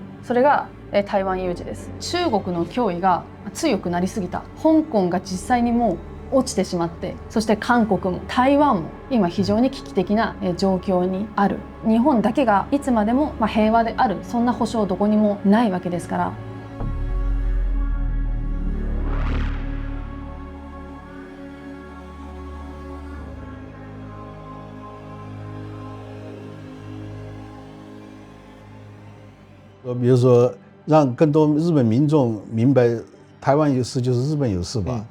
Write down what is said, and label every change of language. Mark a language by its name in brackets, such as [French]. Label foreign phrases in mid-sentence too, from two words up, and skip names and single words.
[Japanese] それが台湾有事です。中国の脅威が強くなりすぎた。香港が実際にもう落ちてしまって、そして韓国も台湾も今非常に危機的な状況にある。日本だけがいつまでも平和である、そんな保証どこにもないわけですから。 [Chinese] 比如说，让更多日本民众明白台湾有事就是日本有事吧。